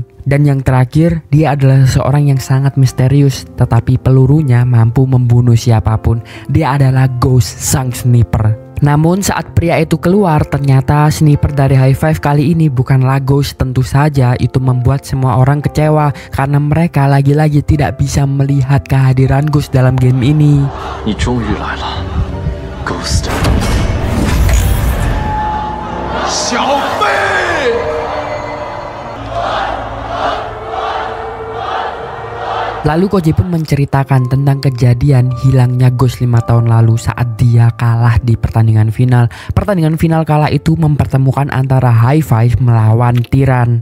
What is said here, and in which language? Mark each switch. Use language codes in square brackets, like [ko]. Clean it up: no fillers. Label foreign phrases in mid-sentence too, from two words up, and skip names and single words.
[id] Dan yang terakhir, dia adalah seorang yang sangat misterius, tetapi pelurunya mampu membunuh siapapun. Dia adalah Ghost, sang sniper. Namun saat pria itu keluar, ternyata sniper dari High Five kali ini bukanlah Ghost. Tentu saja itu membuat semua orang kecewa karena mereka lagi-lagi tidak bisa melihat kehadiran Ghost dalam game ini. [zh] 你终于来了 ，Ghost。小飞。 [id] Lalu Koji pun menceritakan tentang kejadian hilangnya Ghost 5 tahun lalu saat dia kalah di pertandingan final. Pertandingan final kala itu mempertemukan antara High Five melawan Tiran.